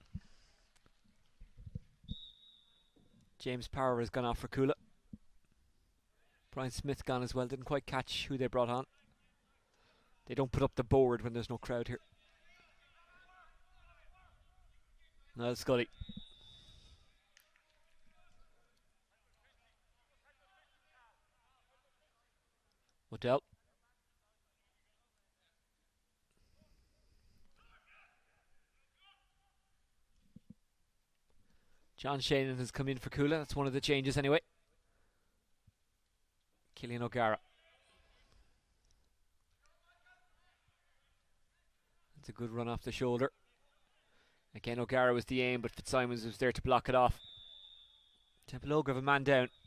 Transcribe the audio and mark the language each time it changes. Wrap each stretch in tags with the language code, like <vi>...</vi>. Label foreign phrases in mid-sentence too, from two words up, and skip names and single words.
<en>James Power has gone off for Cuala. Brian Smith gone as well. Didn't quite catch who they brought on. They don't put up the board when there's no crowd here. Niall Scully. O'Dell. John Shannon has come in for Cuala. That's one of the changes anyway. Killian O'Gara. It's a good run off the shoulder. Again, O'Gara was the aim, but Fitzsimons was there to block it off. Templeogue have a man down.</en>